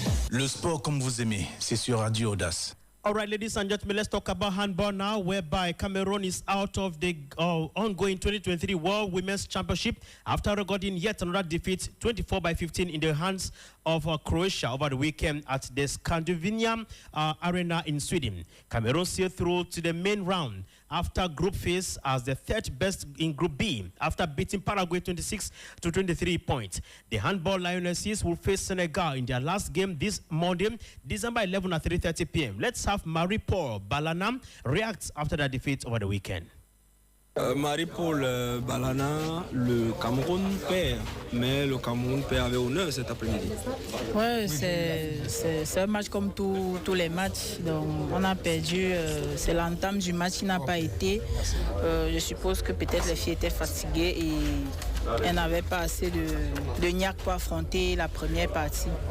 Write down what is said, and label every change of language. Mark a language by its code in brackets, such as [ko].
[fr] Le sport comme vous aimez, c'est sur Radio Audace. [en] All right, ladies and gentlemen, let's talk about handball now, whereby Cameroon is out of the ongoing 2023 World Women's Championship after recording yet another defeat, 24-15 in the hands of Croatia over the weekend at the Scandinavian Arena in Sweden. Cameroon sailed through to the main round after group phase as the third best in Group B after beating Paraguay 26-23 points. The handball Lionesses will face Senegal in their last game this Monday, December 11 at 3:30 p.m. Let's have Marie-Paul Balana react after that defeat over the weekend. [fr] Marie-Paul Balana, le Cameroun perd, mais le Cameroun perd avec honneur cet après-midi. Ouais, c'est un match comme tous les matchs. Donc on a perdu, c'est l'entame du match qui n'a pas été. Je suppose que peut-être les filles étaient fatiguées et elles n'avaient pas assez de niaque pour affronter la première partie.